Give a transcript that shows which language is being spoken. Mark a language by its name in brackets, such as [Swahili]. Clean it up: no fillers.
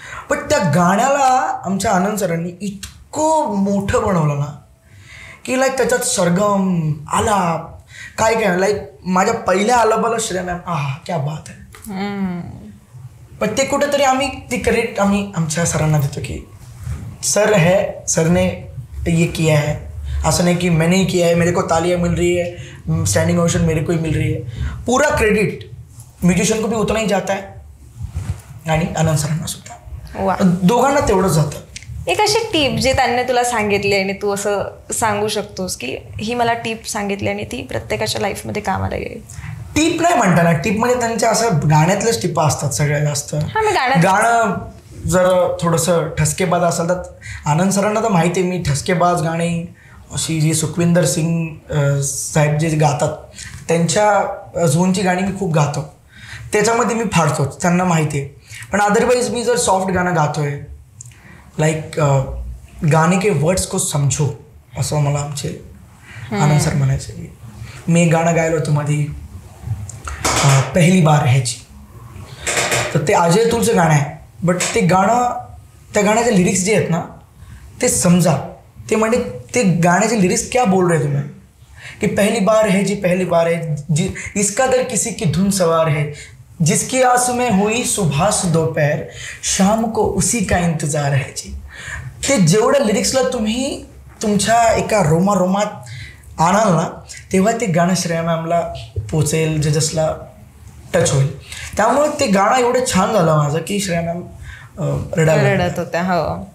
[Marathi] पण त्या गाण्याला आमच्या आनंद सरांनी इतकं मोठं बनवलं ना, की लाईक त्याच्यात सरगम, आलाप, काय लाईक माझ्या पहिल्या आलापाला श्रेया मॅम, [Hindi] क्या बात [Marathi] आहे. पण ते कुठेतरी आम्ही ती क्रेडिट आम्ही आमच्या सरांना देतो की [Hindi] सर है, सर ने ये किया है. [Marathi] असं नाही की [Hindi] मैंने ही किया है, मेरे को तालियां मिल रही है, स्टैंडिंग ओवेशन मेरे को ही मिल रही है. पूरा क्रेडिट म्युझिशियन को भी उतना ही जाता है, [Marathi] आणि आनंद सरांना सुद्धा. दोघांना तेवढंच जातं. एक अशी टीप जे त्यांनी तुला सांगितली आणि तू असं सांगू शकतोस की ही मला टीप सांगितली आणि ती प्रत्येकाच्या लाईफमध्ये कामाला येईल? टीप नाही म्हणता ना, टीपमध्ये त्यांच्या असं गाण्यातल्याच टिपा असतात सगळ्यात जास्त. गाणं जर थोडंसं ठसकेबाज असेल तर आनंद सरांना तर माहिती आहे, मी ठसकेबाज गाणी अशी जी सुखविंदर सिंग साहेब जे गातात त्यांच्या झोनची गाणी मी खूप गातो, त्याच्यामध्ये मी फाडतोच, त्यांना माहिती आहे. पण अदरवाईज मी जर सॉफ्ट गाणं गातोय, लाईक [Hindi] गाणे के वर्ड्स को समझो, [Marathi] असं मला आमचे आनंद सर म्हणायचे. मी एक गाणं गायलं होतं मध्ये, पहली बार है जी, तर ते अजय अतुलचं गाणं आहे. बट ते गाणं, त्या गाण्याचे लिरिक्स जे आहेत ना ते समजा. ते म्हणजे ते गाण्याचे लिरिक्स [Hindi] क्या बोल रहे तुम्ही, कि पहली बार है जी, पहली बार है जी, इसका दर किसी की धुन सवार है, जिसकी आस में हुई सुबह से दोपहर, शाम को उसी का इंतजार है जी. [Marathi] ते जेवढ्या लिरिक्सला तुम्ही तुमच्या एका रोमात आणाल ना, तेव्हा ते गाणं श्रेया मॅमला पोचेल, जजेसला टच होईल. त्यामुळे ते गाणं एवढं छान झालं माझं की श्रेया मॅम रडत होत्या. हो